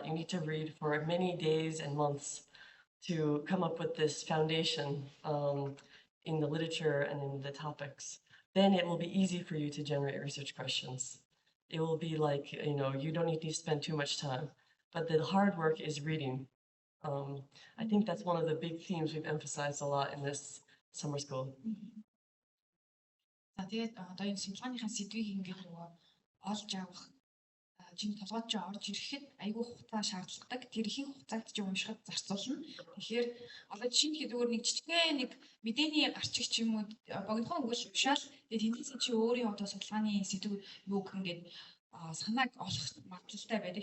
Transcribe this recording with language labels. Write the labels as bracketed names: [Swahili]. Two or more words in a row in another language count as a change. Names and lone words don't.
[English] You need to read for many days and months to come up with this foundation in the literature and in the topics. Then it will be easy for you to generate research questions. It will be like, you don't need to spend too much time. But the hard work is reading. I think that's one of the big themes we've emphasized a lot in this summer school. [Mongolian] Тэгээд одоо энэ судалгааныхаа сэдвийг ингээд олж авах чинь толгойд ч орж ирэхэд айгүй хугацаа шаардлагадаг. Тэр ихэнх хугацааг чи уншихад зарцуулна. Тэгэхээр одоо жишээлбэл зүгээр нэг жижигхэн нэг мэдээний гарчиг ч юм уу богинохон өгөл уншаал тэгээд тэндээс чи өөрийн одоо судалгааны сэдв юу гэх ингээд санааг олох магадлалтай байдаг.